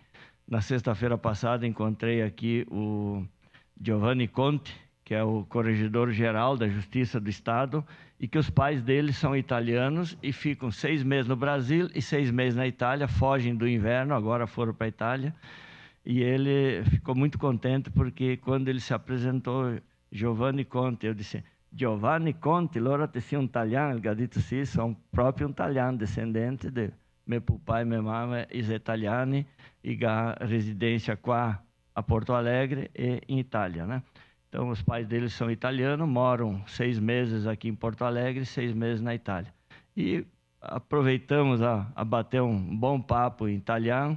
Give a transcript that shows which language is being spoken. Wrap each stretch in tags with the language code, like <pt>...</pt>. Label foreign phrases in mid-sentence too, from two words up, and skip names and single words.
<pt>Na sexta-feira passada, encontrei aqui o Giovanni Conte, que é o corregedor-geral da Justiça do Estado, e que os pais dele são italianos e ficam 6 meses no Brasil e 6 meses na Itália, fogem do inverno, agora foram para a Itália. E ele ficou muito contente porque quando ele se apresentou, Giovanni Conte, eu disse,</pt> <it>Giovanni Conte, loro te sei italiano? Ele disse, sì, sono proprio italiano,</it> <pt>descendente de meu pai e minha mamãe,</pt> <it>is italiani,</it> <pt>e a residência qua a Porto Alegre e em Itália, né? Então, os pais deles são italianos, moram 6 meses aqui em Porto Alegre e 6 meses na Itália. E aproveitamos a bater um bom papo em italiano.</pt>